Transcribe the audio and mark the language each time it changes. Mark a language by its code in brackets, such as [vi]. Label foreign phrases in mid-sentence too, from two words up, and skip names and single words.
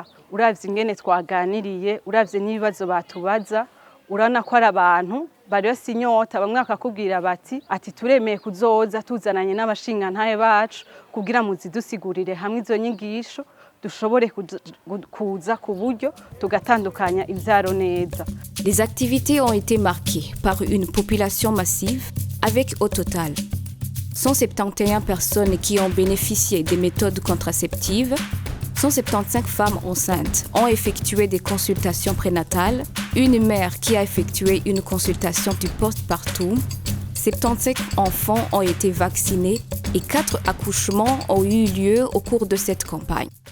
[rn] Uravye ingene twaganiriye, uravye n'ibibazo batubaza, urana ko ari abantu bari bafise inyota, bamwe bakakubwira ati turemeye kuzoza tuzananye n'abashingantahe bacu kugira muzidusigurire hamwe izo nyigisho dushobore kuza ku buryo tugatandukanya imvyaro neza. [fr] Les activités ont été marquées par une population massive avec au total 171 personnes qui ont bénéficié des méthodes contraceptives, 175 femmes enceintes ont effectué des consultations prénatales, une mère qui a effectué une consultation du postpartum, 75 enfants ont été vaccinés et 4 accouchements ont eu lieu au cours de cette campagne.